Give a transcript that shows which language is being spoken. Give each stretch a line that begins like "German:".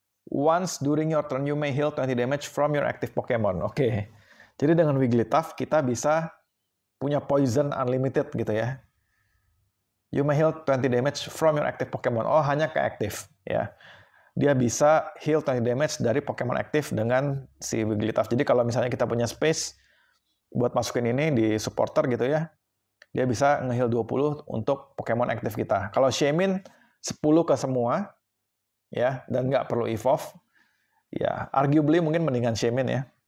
English: Once during your turn, you may heal 20 damage from your active Pokemon.
Indonesian: Oke. Jadi dengan Wigglytuff, kita bisa punya poison unlimited gitu ya.
English: You may heal 20 damage from your active Pokemon.
Indonesian: Oh, hanya ke active ya. Dia bisa heal 20 damage dari Pokemon aktif dengan si Wigglytuff. Jadi kalau misalnya kita punya space buat masukin ini di supporter gitu ya, dia bisa nge-heal 20 untuk Pokemon aktif kita. Kalau Shaymin 10 ke semua, ya, dan nggak perlu evolve, ya, arguably mungkin mendingan Shaymin ya.